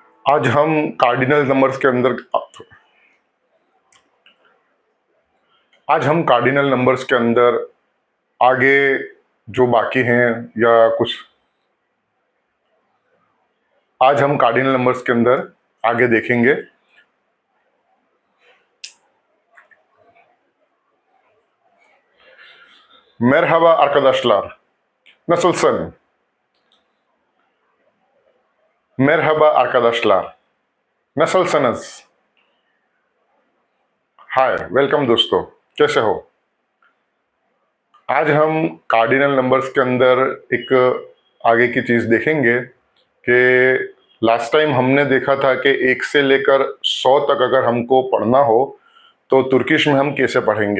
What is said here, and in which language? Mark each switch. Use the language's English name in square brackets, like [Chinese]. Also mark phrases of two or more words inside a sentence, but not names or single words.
[Hindi] आज हम [English] cardinal numbers [Hindi] के अंदर आगे जो बाकी हैं या कुछ आज हम [English] cardinal numbers [Hindi] के अंदर आगे देखेंगे। [Turkish] Merhaba arkadaşlar. Nasılsın? Merhaba arkadaşlar. Nasılsınız? [Hindi] हाय, वेलकम दोस्तों, कैसे हो? आज हम [English] cardinal numbers [Hindi] के अंदर एक आगे की चीज़ देखेंगे कि [English] last time [Hindi] हमने देखा था कि 1 से लेकर 100 तक अगर हमको पढ़ना हो तो तुर्किश में हम कैसे पढ़ेंगे।